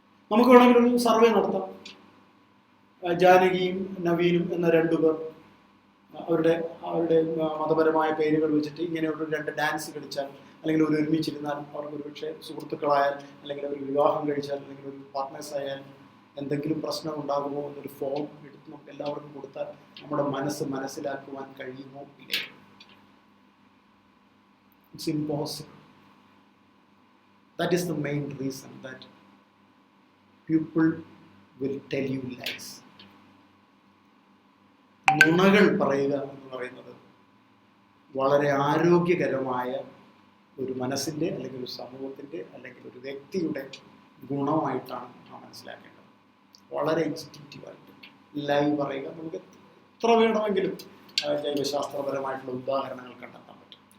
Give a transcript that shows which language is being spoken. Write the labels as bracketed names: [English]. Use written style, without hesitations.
[Malayalam] നമുക്ക് വേണമെങ്കിൽ ഒരു സർവേ നടത്താം. ജാനകിയും നവീനും എന്ന രണ്ടുപേർ അവരുടെ മതപരമായ പേരുകൾ വെച്ചിട്ട് ഇങ്ങനെ ഒരു 2 ഡാൻസ് കളിച്ചാൽ, അല്ലെങ്കിൽ ഒരു ഒരുമിച്ചിരുന്നാൽ, അവർക്ക് ഒരുപക്ഷെ സുഹൃത്തുക്കളായാൽ, അല്ലെങ്കിൽ ഒരു വിവാഹം കഴിച്ചാൽ, അല്ലെങ്കിൽ ഒരു പാർട്ട്നേഴ്സ് ആയാൽ എന്തെങ്കിലും പ്രശ്നം ഉണ്ടാകുമോ എന്നൊരു ഫോം എടുത്ത് നമുക്ക് എല്ലാവർക്കും കൊടുത്താൽ നമ്മുടെ മനസ്സ് മനസ്സിലാക്കുവാൻ കഴിയുമോ ഇല്ലേ? [English] It's impossible. That is the main reason that people will tell you lies. [Malayalam] നുണകൾ പറയുക എന്ന് പറയുന്നത് വളരെ ആരോഗ്യകരമായ ഒരു മനസ്സിൻ്റെ, അല്ലെങ്കിൽ ഒരു സമൂഹത്തിൻ്റെ, അല്ലെങ്കിൽ ഒരു വ്യക്തിയുടെ ഗുണമായിട്ടാണ് നാം മനസ്സിലാക്കേണ്ടത്. വളരെ ഇൻസ്റ്റിങ്ക്റ്റീവായിട്ട് ലൈവ് പറയുക. നമുക്ക് എത്ര വേണമെങ്കിലും ജൈവശാസ്ത്രപരമായിട്ടുള്ള ഉദാഹരണങ്ങൾ കണ്ടെത്താൻ പറ്റും.